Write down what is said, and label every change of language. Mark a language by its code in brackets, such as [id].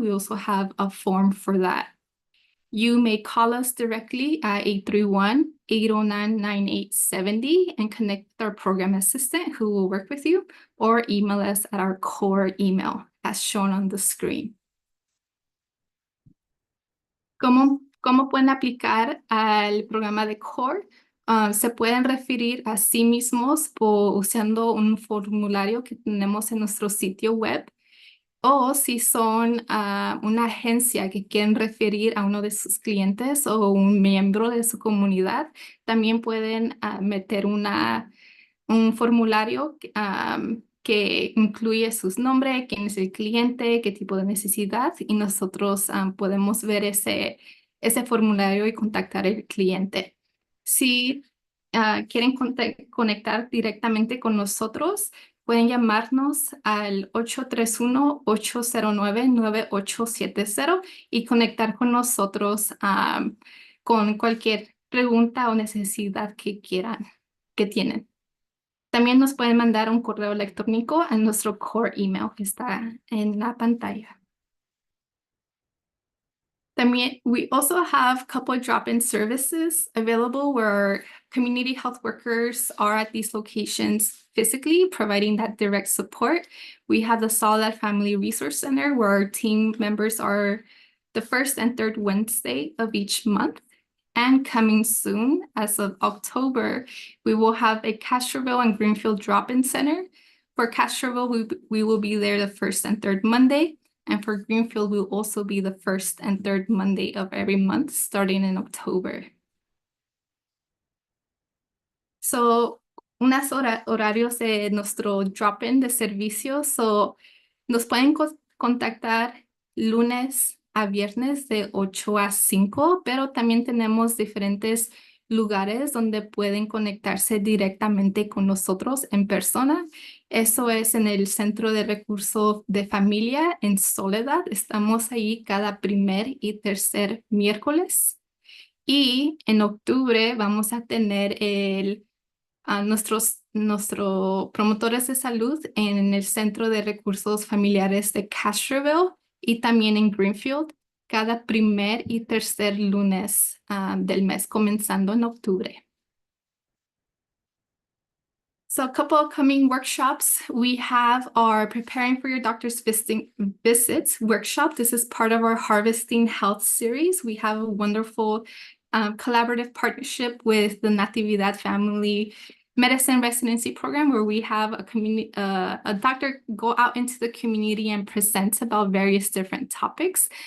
[en] We also have a form for that. You may call us directly at 831-809-9870 and connect with our program assistant who will work with you, or email us at our core email as shown on the screen. [es] ¿Cómo pueden aplicar al programa de CORE? Se pueden referir a sí mismos usando un formulario que tenemos en nuestro sitio web. O si son una agencia que quieren referir a uno de sus clientes o un miembro de su comunidad, también pueden meter un formulario que incluye sus nombres, quién es el cliente, qué tipo de necesidad, y nosotros podemos ver ese formulario y contactar al cliente. Si quieren conectar directamente con nosotros, pueden llamarnos al 831-809-9870 y conectar con nosotros con cualquier pregunta o necesidad que tienen. También nos pueden mandar un correo electrónico a nuestro core email que está en la pantalla. También, [en] we also have couple drop-in services available where community health workers are at these locations physically providing that direct support. We have the Soledad Family Resource Center where our team members are the first and third Wednesday of each month. And coming soon, as of October, we will have a Castroville and Greenfield drop-in center. For Castroville, we will be there the first and third Monday. And for Greenfield, we'll also be the first and third Monday of every month, starting in October. [es] So, unos horarios de nuestro drop-in de servicios. So, nos pueden contactar lunes a viernes de 8 a 5, pero también tenemos diferentes lugares donde pueden conectarse directamente con nosotros en persona. Eso es en el Centro de Recursos de Familia en Soledad. Estamos ahí cada primer y tercer miércoles. Y en octubre vamos a tener nuestros promotores de salud en el Centro de Recursos Familiares de Castroville y también en Greenfield cada primer y tercer lunes del mes, comenzando en octubre. [en] So a couple of coming workshops. We have our Preparing for Your Doctor's Visits workshop. This is part of our Harvesting Health series. We have a wonderful collaborative partnership with the Natividad Family Medicine Residency Program where we have a doctor go out into the community and present about various different topics.